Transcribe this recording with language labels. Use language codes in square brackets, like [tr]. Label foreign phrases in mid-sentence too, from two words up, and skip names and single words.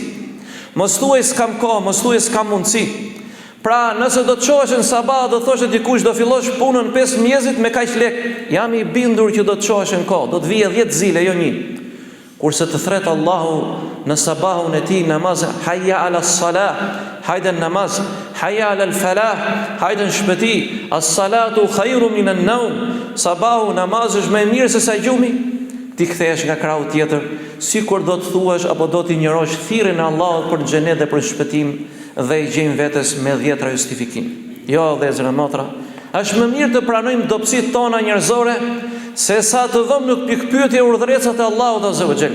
[sq] Mos thuaj s'kam kohë, mos thuaj s'kam mundësi. Pra, nëse do të çohesh në sabah, do thoshë dikush do fillosh punën 5 mjesit me kaq lek, jam i bindur që do të çohesh në kohë, do të vijë 10 zile, jo 1. Kurse të thret Allahu në sabahun e tij namaz, [ar] حي على الصلاة, [sq] hajde në namaz, [ar] حي على الفلاح, [sq] hajde në shpëti, [ar] الصلاة خير من النوم, [sq] sabahu namaz është më mirë se sa gjumi. Ti kthehesh nga krahu tjetër, sikur do të thuash apo do të injorosh thirrjen e Allahut për xhenet dhe për shpëtim, dhe i gjejmë vetes me 10 justifikim. Jo, vëllezër e motra, është më mirë të pranojmë dobësitë tona njerëzore se sa të vëmë në pikpyetje urdhërecat e Allahut [ar] عز وجل.